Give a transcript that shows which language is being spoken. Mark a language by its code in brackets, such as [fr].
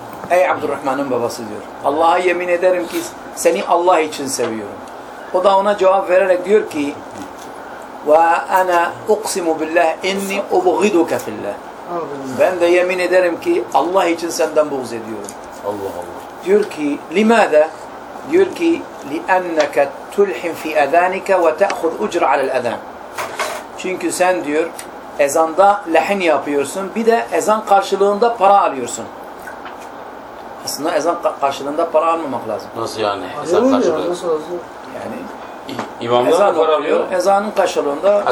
[tr] Ey Abdurrahman'ın babası diyor, Allah'a yemin ederim ki seni Allah için seviyorum. O da ona cevap vererek diyor ki, [ar] ve ana uksimu billah inni ubghiduke fillah. [tr] Ben de yemin ederim ki Allah için senden buğz ediyorum. Allah Allah. Diyor ki, [ar] limada? [tr] Diyor ki, [ar] لِأَنَّكَ تُلْحِمْ فِي أَذَانِكَ وَتَأْخُذْ اُجْرَ عَلَى الْأَذَانِ. [tr] Çünkü sen diyor, ezanda lehin yapıyorsun, bir de ezan karşılığında para alıyorsun. Aslında ezan karşılığında para almamak lazım. Nasıl yani? Ezan karşılığında. Yani, İmamdan ezan para alıyor. Ezanın karşılığında.